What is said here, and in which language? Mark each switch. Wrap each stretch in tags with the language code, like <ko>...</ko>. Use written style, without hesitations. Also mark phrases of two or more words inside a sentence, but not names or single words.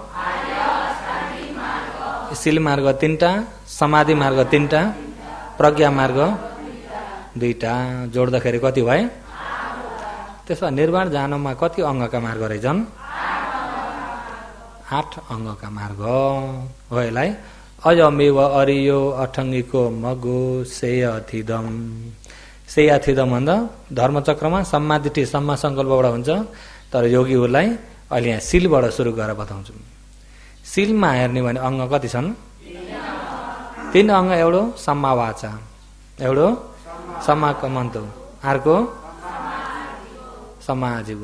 <ne>शील मार्ग 3टा, समाधि मार्ग 3टा, प्रज्ञा मार्ग 2टा, जोड्दाखेरि कति भए? त्यसो निर्वाण जानमा कति अङ्गका मार्ग रहेछन्? 8 अङ्गका मार्ग हो।</ne> <pi>यसलाई अयमेव अरियो अठङ्गिको मगो सेयथिदम।</pi> <ne>सेयथिदम भन्दा धर्मचक्रमा</ne> <pi>सम्मादृष्टि सम्मा सङ्कल्पबाट</pi> <ne>हुन्छ। तर योगीहरूलाई अहिले यहाँ शीलबाट सुरु गरेर बताउँछु। शीलमा हेर्ने भने अङ्ग कति छन्? 3 अङ्ग।</ne> <pi>एउटो सम्मा वाचा, एउटो सम्मा कमन्तो, अर्को सम्मा आजीव।</pi>